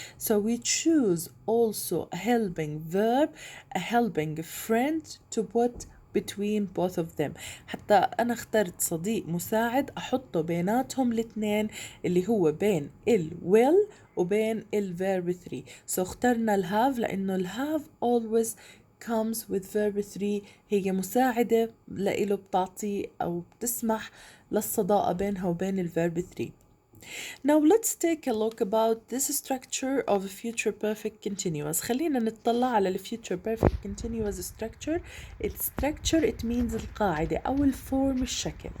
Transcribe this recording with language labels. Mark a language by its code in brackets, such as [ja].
[en] So we choose also a helping verb, a helping friend to put between both of them. [ar] حتى أنا اخترت صديق مساعد أحطه بيناتهم الاثنين اللي هو بين ال will وبين ال verb 3. [en] So [ar] اخترنا ال [en] have [ar] لأنه ال [en] have always comes with verb 3. [ar] هي مساعدة لإله، بتعطي أو بتسمح للصداقة بينها وبين ال verb 3. [en] Now let's take a look about this structure of a future perfect continuous. [ar] خلينا نطلع على ال future perfect continuous structure. [en] Its structure, it means [ar] القاعدة أو الفورم، الشكل.